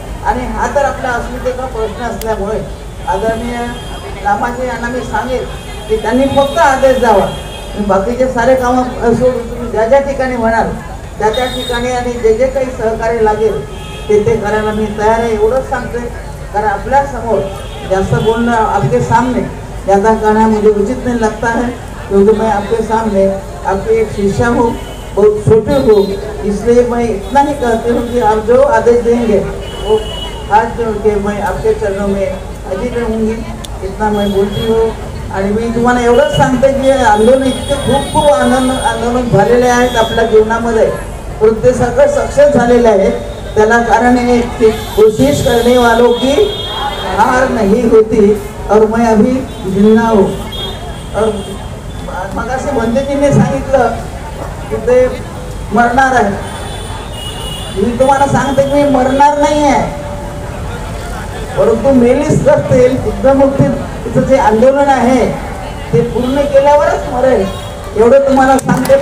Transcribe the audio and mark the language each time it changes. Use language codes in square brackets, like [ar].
[mr] आणि हा तर आपल्या अस्मितेचा प्रश्न असल्यामुळे आदरणीय रामाजी यांना मी सांगेल की त्यांनी फक्त आदेश द्यावा. बाकीचे सारे कामं सोडून तुम्ही ज्या ज्या ठिकाणी म्हणाल त्या त्या ठिकाणी आणि जे जे काही सहकार्य लागेल ते ते करायला मी तयार आहे, एवढंच सांगते. कारण आपल्या समोर जास्त बोलणं [hi] आपके सामने ज़्यादा कहना मुझे उचित नहीं लगता है, क्योंकि मैं आपके सामने आपके एक शिष्या हूँ, बहुत छोटे हो, इसलिए मैं इतना ही कहती हूँ कि आप जो आदेश देंगे वो हाथ जोड़ के मैं आपके चरणों में हाजिर रहूँगी. इतना मैं बोलती हूँ. [mr] आणि मी तुम्हाला एवढंच सांगते की आंदोलन इतके खूप खूप आंदोलन झालेले आहेत आपल्या जीवनामध्ये, परंतु ते सगळं सक्सेस झालेले आहेत. त्याला कारण [hi] है कि कोशिश करने वालों की हार नहीं होती और मैं अभी जिंदा हूँ. और [mr] मगाशी वंदेजीने सांगितलं की ते मरणार आहे. मी तुम्हाला सांगते की मी मरणार नाही आहे, परंतु मेलीच असतील बुद्धमुक्तीचं जे आंदोलन आहे ते पूर्ण केल्यावरच मरेल, एवढं तुम्हाला सांगते.